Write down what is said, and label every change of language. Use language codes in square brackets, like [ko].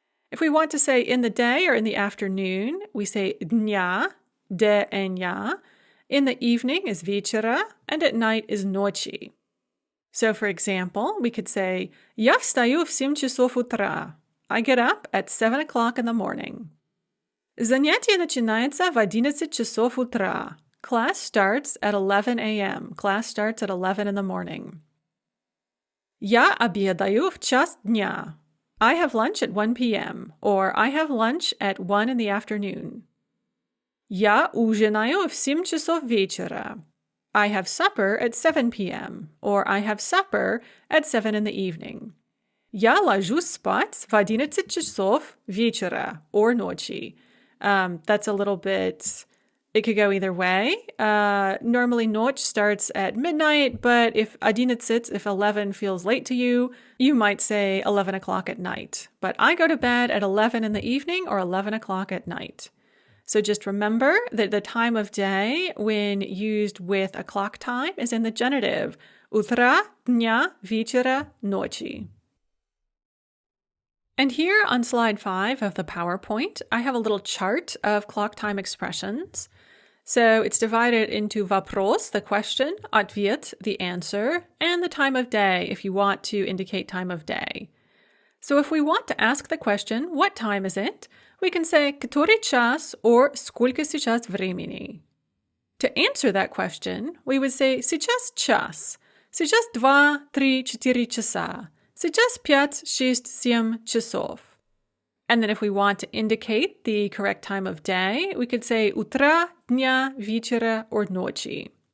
[en] If we want to say in the day or in the afternoon, we say dня, dня. In the evening is вечера, and at night is ночи. So for example, we could say [ru] Я встаю в 7 часов утра. [en] I get up at 7 o'clock in the morning. [ru] Занятие начинается в 11 часов утра. [en] Class starts at 11 a.m. Class starts at 11 in the morning. [ru] Я обедаю в час дня. [en] I have lunch at 1 p.m. or I have lunch at 1 in the afternoon. [ru] Я ужинаю в 7 часов вечера. [en] I have supper at 7 p.m. or I have supper at 7 in the evening. [ru] Я ложусь спать в 11 часов вечера or ночи. [en] That's a little bit, it could go either way. Normally noc starts at midnight, but if 11, if 11 feels late to you, you might say 11 o'clock at night. But I go to bed at 11 in the evening or 11 o'clock at night. So just remember that the time of day when used with a clock time is in the genitive. [ru] Утра, дня, вечера, ночи. [en] And here on slide 5 of the PowerPoint, I have a little chart of clock time expressions. So it's divided into вопрос, the question, ответ, the answer, and the time of day if you want to indicate time of day. So if we want to ask the question, what time is it? We can say [ru] который час or сколько сейчас времени. [en] To answer that question, we would say [ru] сейчас час, сейчас 2, 3, 4 часа, сейчас 5, 6, 7 часов. [en] And then if we want to indicate the correct time of day, we could say утра, дня, вечера, or ночи.